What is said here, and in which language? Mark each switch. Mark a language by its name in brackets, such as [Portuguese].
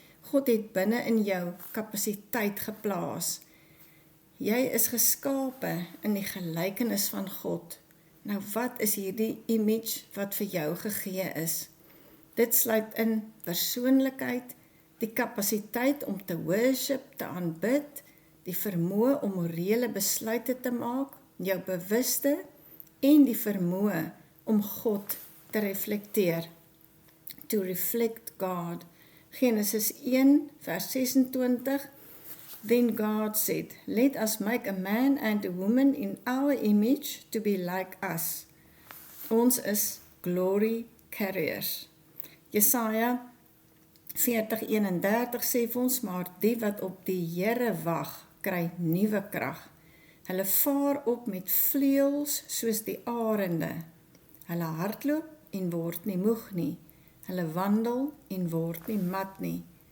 [Afrikaans] God het binne in jou kapasiteit geplaas. Jy is geskape in die gelykenis van God. Nou wat is hierdie image wat vir jou gegee is? Dit sluit in persoonlikheid, die kapasiteit om te worship, te aanbid, die vermoë om morele besluite te maak, jou bewuste en die vermoë om God te reflekteer. [English] To reflect God. Genesis 1 vers 26. Then God said, let us make a man and a woman in our image to be like us. [Afrikaans] Ons is glory carriers. Jesaja 40:31 sê vir ons, maar die wat op die Here wag, kry nuwe krag. Hulle vaar op met vleuels soos die arende. Hulle hardloop en word nie moeg nie. Hulle wandel en word nie mat nie.